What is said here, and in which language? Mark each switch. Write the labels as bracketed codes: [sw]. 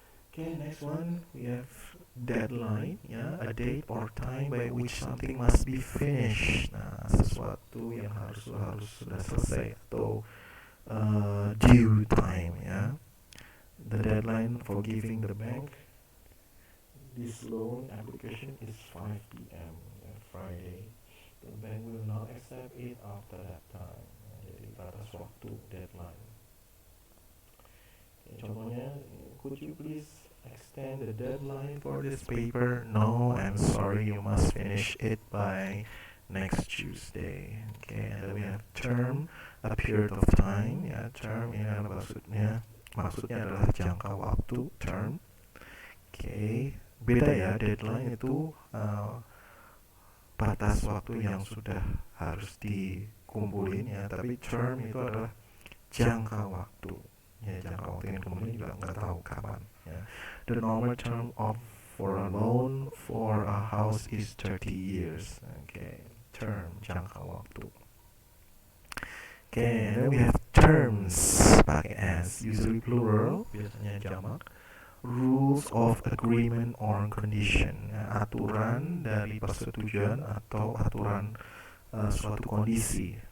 [en] Okay, next one we have deadline, ya, a date or time by which something must be finished. [id] Nah, sesuatu yang harus sudah selesai atau [en] due time, [id] ya. [en] The deadline for giving the bank this loan application is 5 p.m. Friday. The bank will not accept it after that time. [id] Jadi batas waktu, [en] deadline. Contohnya, could you please extend the deadline for this paper? No, I'm sorry, you must finish it by next Tuesday. Okay, and then we have term, a period of time. [id] Ya, term ini adalah maksudnya adalah jangka waktu, term. Okay, beda ya, deadline itu batas waktu yang sudah harus dikumpulin ya, tapi term itu adalah jangka waktu. Ya, jangka waktu yang kemudian juga nggak tahu kapan. Ya. [en] The normal term for a loan for a house is 30 years. Okay, term, [id] jangka waktu. [en] Okay, then we have terms pakai s, usually plural, [id] biasanya jamak. [en] Rules of agreement or condition, [id] ya, aturan dari persetujuan atau aturan suatu kondisi.